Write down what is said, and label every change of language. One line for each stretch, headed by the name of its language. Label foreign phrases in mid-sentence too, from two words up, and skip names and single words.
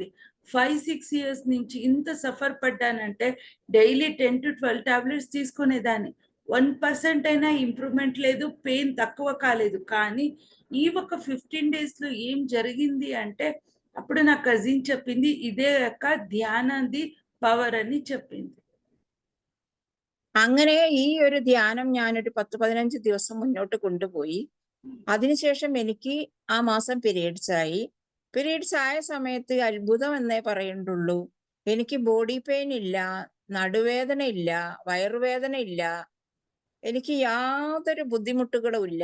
Telugu: 5-6 ఇయర్స్ నుంచి ఇంత సఫర్ పడ్డానంటే డైలీ 10-12 టాబ్లెట్స్ తీసుకునేదాన్ని. 1% అయినా ఇంప్రూవ్మెంట్ లేదు, పెయిన్ తక్కువ కాలేదు. కానీ ఈ ఒక 15 days లో ఏం జరిగింది అంటే, అప్పుడు నా కజిన్ చెప్పింది, ఇదే యొక్క ధ్యానాది పవర్ అని చెప్పింది.
Malayalam: അങ്ങനെ ഈ ഒരു ധ്യാനം ഞാനൊരു 10-15 ദിവസം മുന്നോട്ട് കൊണ്ടുപോയി. അതിനുശേഷം എനിക്ക് ആ മാസം പീരീഡ്സ് ആയി. പീരീഡ്സ് ആയ സമയത്ത് അത്ഭുതം എന്നേ പറയുന്നുള്ളൂ. എനിക്ക്
English: body pain
Malayalam: ഇല്ല, നടുവേദന ഇല്ല, വയറുവേദന ഇല്ല, എനിക്ക് യാതൊരു ബുദ്ധിമുട്ടുകളും ഇല്ല.